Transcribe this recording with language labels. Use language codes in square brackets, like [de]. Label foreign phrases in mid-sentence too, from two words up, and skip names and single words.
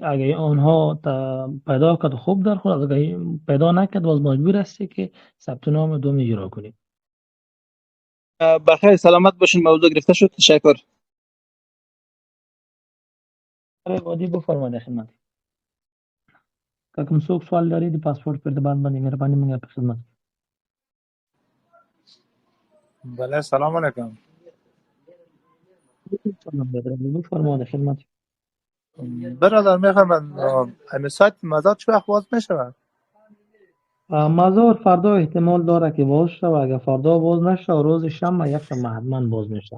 [fa] اگر اونها پیدا کرد خوب در خود، اگر پیدا نکرد باز مجبور هستی که ثبت نام دوم اجرا کنی. بخیر سلامت باشین. موضوع گرفته شد. تشکر. وادی بفرمایید خدمت. [ps] کوم څوک سوال لري د پاسپورت پر دبان باندې مهرباني موږ په خدمت. [fa] بله [ar] سلام علیکم. [fa] بفرمایید خدمت. برادر میخوام همین سایت مزار چه وقت باز میشه؟ مزار فردا احتمال داره که باز شه و اگر فردا باز نشه روز شنبه یک شنبه حتما باز میشه.